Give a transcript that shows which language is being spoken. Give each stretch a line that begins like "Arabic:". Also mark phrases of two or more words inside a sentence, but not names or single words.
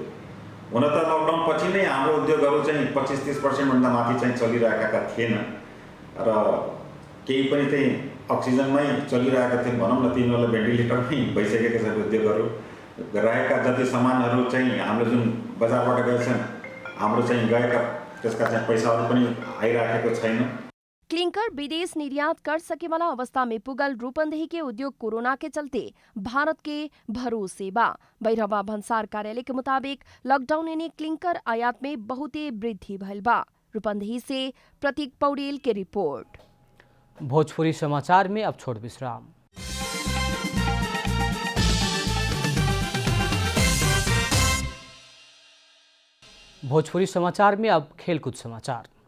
Nepali: हुन त लकडाउन पछि नै हाम्रो उद्योगहरू चाहिँ 25-30% भन्दा माथि चाहिँ चलिरहेका थिएन र केही पनि चाहिँ अक्सिजनमै चलिरहेका थिए भनौँ न। तिनीहरूलाई भेन्टिलेटरमै भइसकेका छन् उद्योगहरू। रहेका जति सामानहरू चाहिँ हाम्रो जुन बजारबाट गएछन् हाम्रो चाहिँ गएका त्यसका चाहिँ पैसाहरू पनि आइराखेको छैन।
Bhojpuri: क्लिंकर विदेश निर्यात कर सके वाला अवस्था में पुगल रूपंदेही के उद्योग कोरोना के चलते भारत के भरोसे बा। बैरहवा भन्सार कार्यालय के मुताबिक लॉकडाउन ने क्लिंकर आयात में बहुते वृद्धि भइल बा। रूपंदेही से प्रतीक पौडेल के रिपोर्ट। भोजपुरी समाचार में अब छोड़ विश्राम। भोजपुरी समाचार में अब खेलकूद समाचार।